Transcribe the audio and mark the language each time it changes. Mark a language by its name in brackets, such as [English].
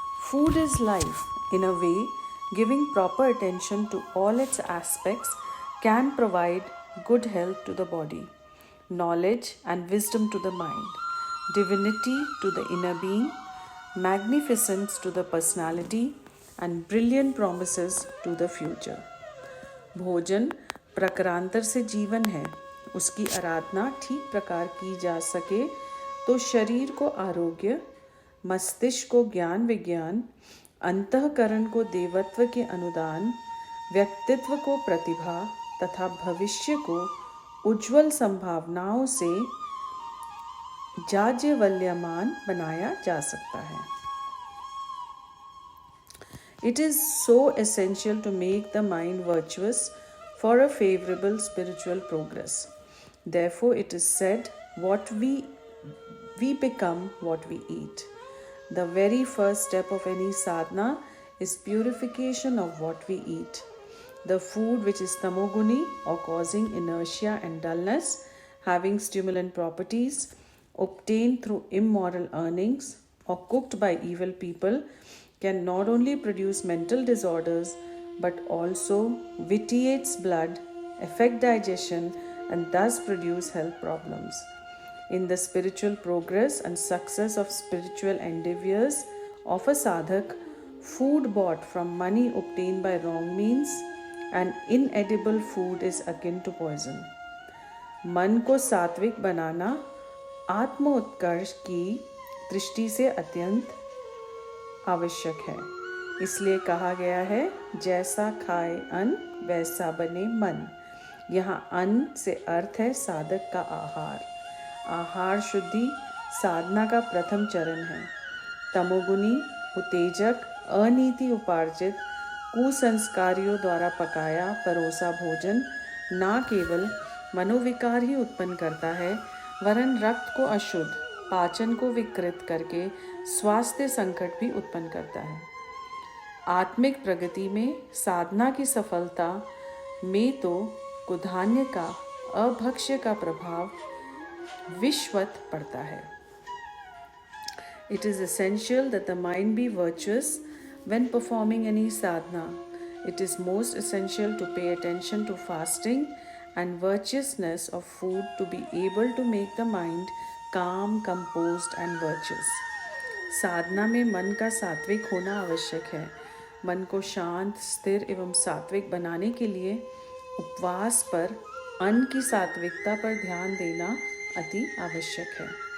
[English] Food is life. In a way, giving proper attention to all its aspects can provide good health to the body, knowledge and wisdom to the mind, divinity to the inner being, magnificence to the personality, and brilliant promises to the future. [Hindi] भोजन प्रकारांतर से जीवन है, उसकी आराधना ठीक प्रकार की जा सके तो शरीर को आरोग्य, मस्तिष्क को ज्ञान विज्ञान, अंतःकरण को देवत्व के अनुदान, व्यक्तित्व को प्रतिभा तथा भविष्य को उज्ज्वल संभावनाओं से जाज्वल्यमान बनाया जा सकता है. [English] It is so essential to make the mind virtuous for a favorable spiritual progress. Therefore, it is said, what we become what we eat. The very first step of any sadhana is purification of what we eat. The food which is tamoguni or causing inertia and dullness, having stimulant properties, obtained through immoral earnings or cooked by evil people, can not only produce mental disorders but also vitiates blood, affect digestion, and thus produce health problems. In the spiritual progress and success of spiritual endeavors of a sadhak, food bought from money obtained by wrong means and inedible food is akin to poison. [Hindi] मन को सात्विक बनाना आत्मोत्कर्ष की दृष्टि से अत्यंत आवश्यक है. इसलिए कहा गया है, जैसा खाए अन्न वैसा बने मन. यहाँ अन्न से अर्थ है साधक का आहार. आहार शुद्धि साधना का प्रथम चरण है. तमोगुनी, उत्तेजक, अनीति उपार्जित, कुसंस्कारियों द्वारा पकाया परोसा भोजन न केवल मनोविकार ही उत्पन्न करता है, वरन रक्त को अशुद्ध, पाचन को विकृत करके स्वास्थ्य संकट भी उत्पन्न करता है. आत्मिक प्रगति में साधना की सफलता में तो कुधान्य का, अभक्ष्य का प्रभाव विश्वत पड़ता है. [English] It is essential that the mind be virtuous when performing any sadhana. It is most essential to pay attention to fasting and virtuousness of food to be able to make the mind calm, composed and virtuous. [Hindi] साधना में मन का सात्विक होना आवश्यक है. मन को शांत, स्थिर एवं सात्विक बनाने के लिए उपवास पर अन्न की सात्विकता पर ध्यान देना अति आवश्यक है.